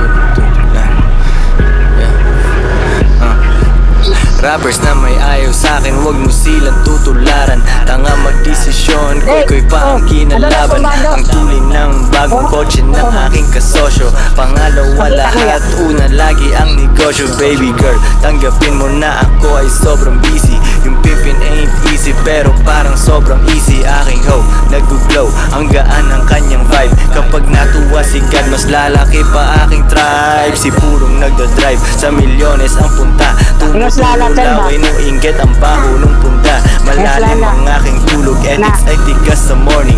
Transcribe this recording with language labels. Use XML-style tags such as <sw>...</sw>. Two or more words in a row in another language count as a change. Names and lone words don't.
<tl>Rappers na may ayaw sa'kin, huwag mo silang tutularan. Tanga magdesisyon, ko'y pa ang kinalaban. Ang tulin ng bagong kotse ng aking kasosyo. Pangalawa lahat, una lagi ang negosyo.</tl> <en>Baby girl,</en> <tl>tanggapin mo na ako ay sobrang busy.</tl> <en>Yung pimpin ain't easy,</en> <tl>pero parang sobrang easy. Aking hoe, nag-glow, ang gaan ng kanyang vibe. Kapag natuwa si God, mas lalaki pa aking tribe. Si purong nagdadrive, sa milyones ang punta. Laway nung inggit ang baho nung punda. Malalim ang aking tulog, edits ay tigas sa morning.</tl>